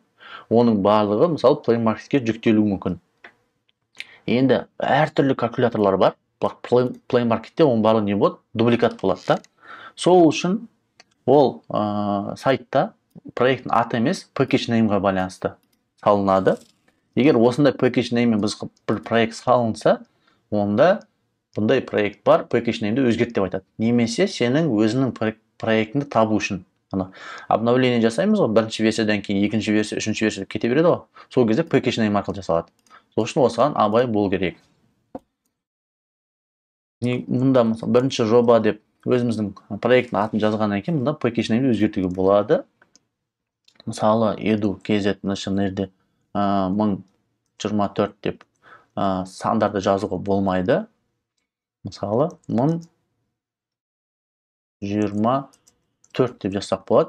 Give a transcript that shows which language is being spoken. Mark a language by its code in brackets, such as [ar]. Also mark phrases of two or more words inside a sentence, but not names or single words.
[kk] Оның барлығы мысалы Play Marketке жүктелуі мүмкін. Енді әртүрлі калькуляторлар бар. Play Marketте оның барлығы не болады? Дубликат болады да. Сол үшін ол сайтта проекттің аты емес, [en] package name- [kk] ға байланысты салынады. Егер осындай [en] package name- [kk] мен біз бір проект салынса, онда бұндай проект бар, [en] package name- [kk] ді өзгерт деп айтады. Немесе сенің өзінің проектіңді табу үшін. Обновление жасаймыз ғой, бірінші версиядан кейін екінші версия, үшінші версия кете береді ғой. Сол кезде [en] package name [kk] арқылы жасалады. Сол үшін осыған абай болу керек. Мұнда бірінші жоба деп өзіміздің проекттің атын жазғаннан кейін мұнда [en] package name- [kk] ді өзгертуге болады. Мысалы, edu.kz нәрде 1024 деп сандарды жазуға болмайды. Мысалы, 1024 деп жазсақ болады.